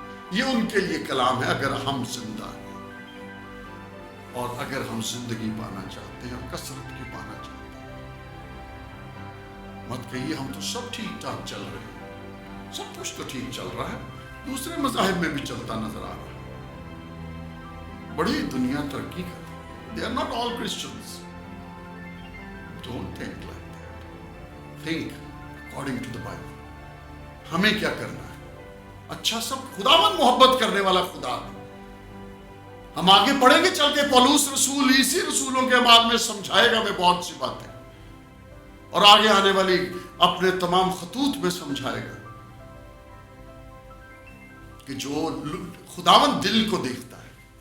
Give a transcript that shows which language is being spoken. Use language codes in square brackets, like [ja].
[ur] یہ ان کے لیے کلام ہے. اگر ہم زندہ ہیں اور اگر ہم زندگی پانا چاہتے ہیں اور کثرت کی پانا چاہتے ہیں, مت کہیے ہم تو سب ٹھیک ٹھاک چل رہے ہیں. سب کچھ تو ٹھیک چل رہا ہے, دوسرے مذاہب میں بھی چلتا نظر آ رہا ہے. بڑی دنیا ترقی کرتی ہے. [en] They are not all Christians. Don't think like that. Think according to the Bible. [ur] ہمیں کیا کرنا ہے؟ اچھا سب خداوند محبت کرنے والا خدا ہے. ہم آگے پڑھیں گے چل کے. پولس رسول اسی رسولوں کے بعد میں سمجھائے گا میں بہت سی باتیں, اور آگے آنے والی اپنے تمام خطوط میں سمجھائے گا کہ جو خداوند دل کو دیکھتا ہے.